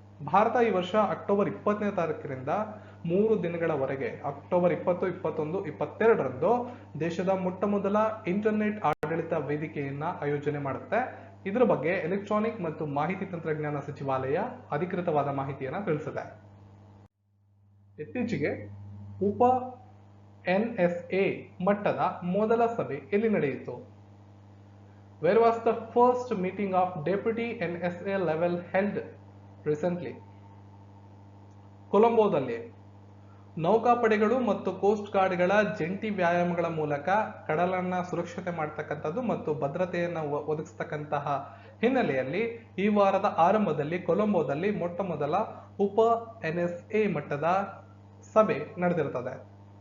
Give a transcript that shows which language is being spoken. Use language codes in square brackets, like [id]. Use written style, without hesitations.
[kn] ಭಾರತ ಈ ವರ್ಷ ಅಕ್ಟೋಬರ್ 20ನೇ ತಾರೀಕಿನಿಂದ 3 ದಿನಗಳವರೆಗೆ ಅಕ್ಟೋಬರ್ 20, 21, 22ರಂದು ದೇಶದ ಮೊಟ್ಟ ಮೊದಲ ಇಂಟರ್ನೆಟ್ ಆಡಳಿತ ವೇದಿಕೆಯನ್ನ ಆಯೋಜನೆ ಮಾಡುತ್ತೆ. ಇದರ ಬಗ್ಗೆ ಎಲೆಕ್ಟ್ರಾನಿಕ್ ಮತ್ತು ಮಾಹಿತಿ ತಂತ್ರಜ್ಞಾನ ಸಚಿವಾಲಯ ಅಧಿಕೃತವಾದ ಮಾಹಿತಿಯನ್ನ ತಿಳಿಸಿದೆ. ಇತ್ತೀಚೆಗೆ ಉಪ NSA ಮಟ್ಟದ ಮೊದಲ ಸಭೆ ಎಲ್ಲಿ ನಡೆಯಿತು? [en] Where was the first meeting of Deputy NSA level held recently? [kn] ಕೊಲಂಬೋದಲ್ಲಿ. ನೌಕಾಪಡೆಗಳು ಮತ್ತು ಕೋಸ್ಟ್ ಗಾರ್ಡ್ಗಳ ಜಂಟಿ ವ್ಯಾಯಾಮಗಳ ಮೂಲಕ ಕಡಲನ್ನ ಸುರಕ್ಷತೆ ಮಾಡತಕ್ಕಂಥದ್ದು ಮತ್ತು ಭದ್ರತೆಯನ್ನು ಒದಗಿಸ್ತಕ್ಕಂತಹ ಹಿನ್ನೆಲೆಯಲ್ಲಿ ಈ ವಾರದ ಆರಂಭದಲ್ಲಿ ಕೊಲಂಬೋದಲ್ಲಿ ಮೊಟ್ಟ ಮೊದಲ ಉಪ NSA ಮಟ್ಟದ ಸಭೆ ನಡೆದಿರುತ್ತದೆ.